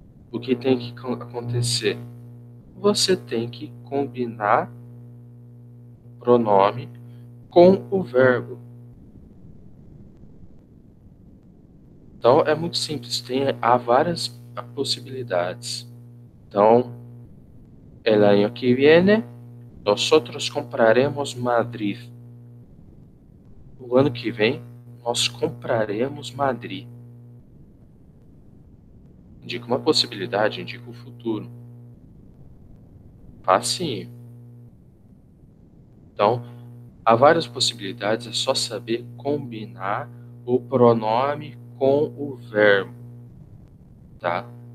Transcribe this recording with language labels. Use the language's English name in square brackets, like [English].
[Portuguese] O que tem que acontecer? Você tem que combinar o pronome com o verbo. Então é muito simples, há várias possibilidades. [Spanish] Então, el año que viene, nosotros compraremos Madrid. [Portuguese] No ano que vem, nós compraremos Madrid. Indica uma possibilidade, indica o futuro. Facinho. Então, há várias possibilidades, é só saber combinar o pronome com o verbo, tá?